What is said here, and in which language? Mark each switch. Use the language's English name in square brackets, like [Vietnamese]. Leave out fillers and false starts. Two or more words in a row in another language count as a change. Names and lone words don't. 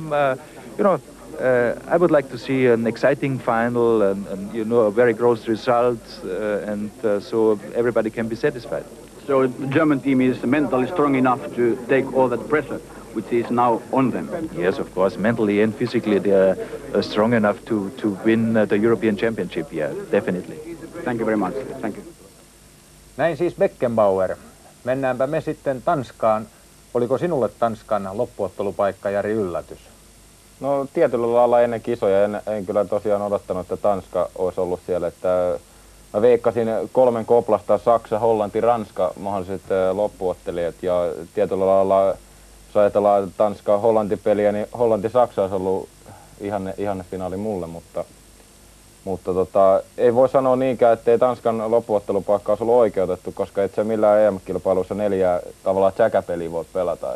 [English] I would like to see an exciting final and a very close result, so everybody can be satisfied. So the German team is mentally strong enough to take all that pressure, which is now on them. Yes, of course. Mentally and physically they are strong enough to win the European Championship. Yeah, definitely. Thank you very much. Thank you. [Finnish] Näin siis Beckenbauer. Mennäänpä me sitten Tanskaan. Oliko sinulle Tanskan loppuottelupaikka, Jari, yllätys? No tietyllä lailla ennen kisoja en kyllä tosiaan odottanut, että Tanska olisi ollut siellä. Että mä veikkasin 3 koplasta Saksa, Hollanti, Ranska mahdolliset loppuottelijat, ja tietyllä lailla, jos ajatellaan Tanska-Hollanti-peliä, niin Hollanti-Saksa olisi ollut ihanne finaali mulle, mutta ei voi sanoa niinkään, ettei Tanskan loppuottelupaikka olisi ollut oikeutettu, koska et se millään EM-kilpailussa 4 tavallaan tsäkäpeliä voi pelata.